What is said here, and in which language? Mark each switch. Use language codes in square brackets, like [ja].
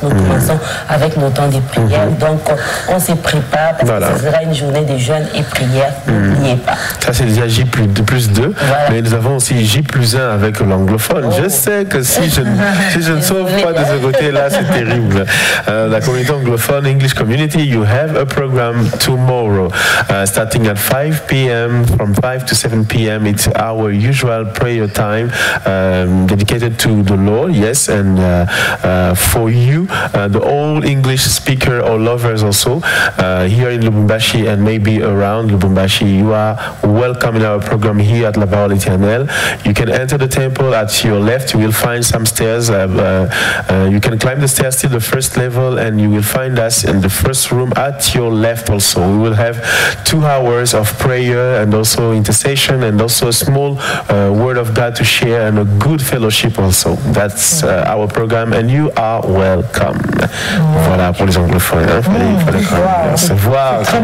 [fr] Nous commençons avec nos temps de prière. Donc, on se prépare parce que ce sera une journée de jeûne et prière. N'oubliez pas. Ça, c'est déjà J+2. Mais nous avons aussi J+1 avec l'anglophone. Je sais que si je ne sauve pas de ce côté-là, c'est terrible. La communauté anglophone, [en] English Community, you have a program tomorrow. Starting at 5 p.m. From 5 to 7 p.m. It's our usual prayer time dedicated to the Lord, yes, and for you, the all English speaker or lovers also here in Lubumbashi and maybe around Lubumbashi, you are welcome in our program here at La Parole Éternelle. You can enter the temple at your left. You will find some stairs. You can climb the stairs to the first level and you will find us in the first room at your left also. We will have 2 hours of prayer and also intercession and also a small word of God to share and a good fellowship also. That's That's our program and you are welcome. [fr] Voilà pour les anglophones. Il fallait recevoir.